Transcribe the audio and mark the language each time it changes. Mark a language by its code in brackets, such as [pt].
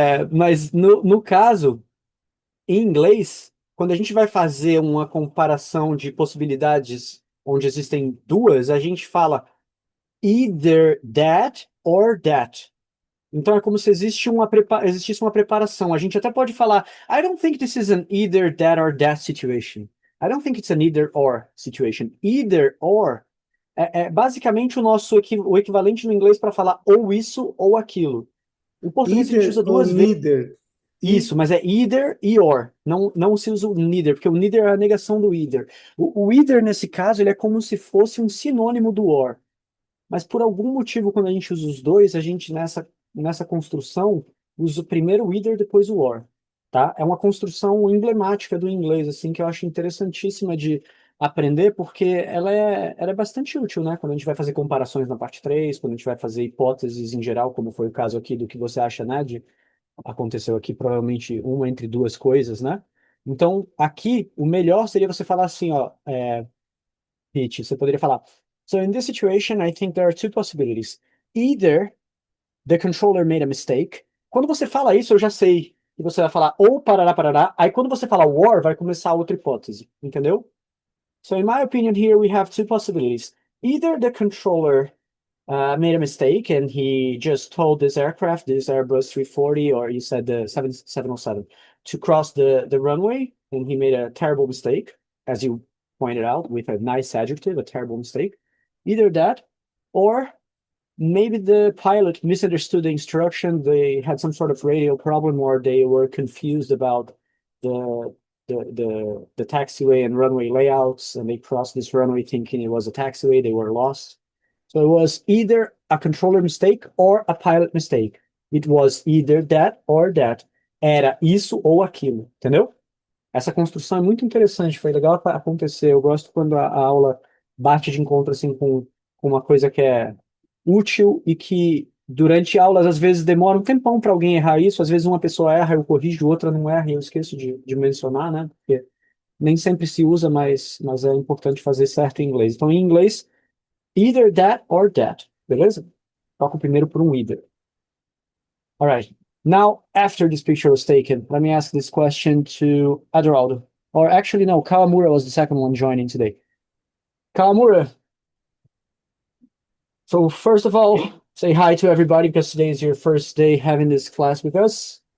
[pt] Mas no caso, em inglês, quando a gente vai fazer uma comparação de possibilidades onde existem duas, a gente fala [en] either that or that. [pt] Então é como se existisse uma preparação. A gente até pode falar, [en] I don't think this is an either that or that situation. I don't think it's an either or situation. [pt] Either or é basicamente o equivalente no inglês para falar ou isso ou aquilo. Em português a gente [en] Either [pt] usa ou duas vezes [en] neither. [pt] isso, mas é either e or. Não se usa o neither, porque o neither é a negação do either. O either, nesse caso, ele é como se fosse um sinônimo do or. Mas por algum motivo, quando a gente usa os dois, a gente nessa construção usa primeiro o either, depois o or, tá? É uma construção emblemática do inglês, assim, que eu acho interessantíssima de aprender, porque ela é bastante útil, né? Quando a gente vai fazer comparações na parte 3, quando a gente vai fazer hipóteses em geral, como foi o caso aqui do que você acha, né? Aconteceu aqui provavelmente uma entre duas coisas, né? Então, aqui, o melhor seria você falar assim, ó, Pete, você poderia falar, [en] so in this situation, I think there are two possibilities. Either the controller made a mistake. [pt] Quando você fala isso, eu já sei que você vai falar ou parará, parará. Aí quando você fala or, vai começar outra hipótese, entendeu? [en] So in my opinion here, we have two possibilities. Either the controller made a mistake and he just told this aircraft, this Airbus 340, or you said the 707, to cross the runway, and he made a terrible mistake, as you pointed out, with a nice adjective, a terrible mistake. Either that, or maybe the pilot misunderstood the instruction, they had some sort of radio problem, or they were confused about the the taxiway and runway layouts, and they crossed this runway thinking it was a taxiway, they were lost. So it was either a controller mistake or a pilot mistake. It was either that or that. [pt] Era isso ou aquilo, entendeu? Essa construção é muito interessante, foi legal acontecer. Eu gosto quando a aula bate de encontro assim com uma coisa que é útil e que durante aulas às vezes demora um tempão para alguém errar isso. Às vezes uma pessoa erra, eu corrijo, outra não erra, e eu esqueço de mencionar, né? Porque nem sempre se usa, mas é importante fazer certo em inglês. Então, em inglês, [en] either that or that, [pt] beleza? Toco primeiro por um either. [en] All right. Now, after this picture was taken, let me ask this question to Adoraldo. Or actually, no, Kawamura was the second one joining today. Kawamura, so first of all, say hi to everybody because today is your first day having this class with us.